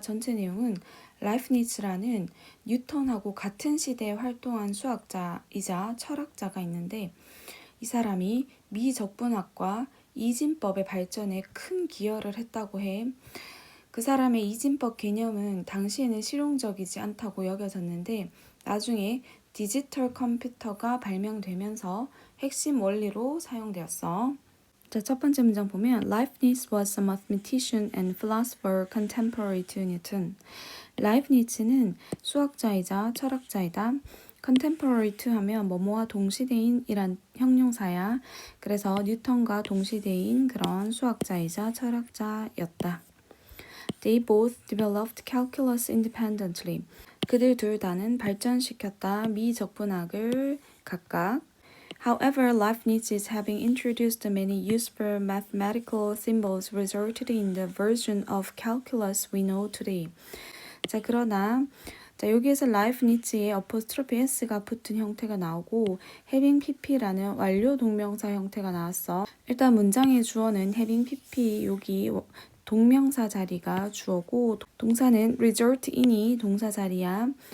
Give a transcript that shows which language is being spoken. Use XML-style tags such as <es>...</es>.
<ko>전체 내용은 라이프니츠라는 뉴턴하고 같은 시대에 활동한 수학자이자 철학자가 있는데 이 사람이 미적분학과 이진법의 발전에 큰 기여를 했다고 해. 그 사람의 이진법 개념은 당시에는 실용적이지 않다고 여겨졌는데 나중에 디지털 컴퓨터가 발명되면서 핵심 원리로 사용되었어. 자, 첫 번째 문장 보면</ko> <en>Leibniz was a mathematician and philosopher contemporary to Newton.</en> <ko>라이프니츠는 수학자이자 철학자이다. contemporary to 하면 뭐뭐와 동시대인이란 형용사야. 그래서 뉴턴과 동시대인 그런 수학자이자 철학자였다.</ko> <en>They both developed calculus independently.</en> <ko>그들 둘 다는 발전시켰다. 미적분학을 각각.</ko> <en>However, Leibniz's having introduced many useful mathematical symbols resulted in the version of calculus we know today.</en> <ko>자, 그러나 여기에서 라이프니츠의 어포스트로피 s가 붙은 형태가 나오고 having pp라는 완료 동명사 형태가 나왔어. 일단 문장의 주어는 having pp 여기 동명사 자리가 주어고 동사는 result in이 동사 자리야.</ko>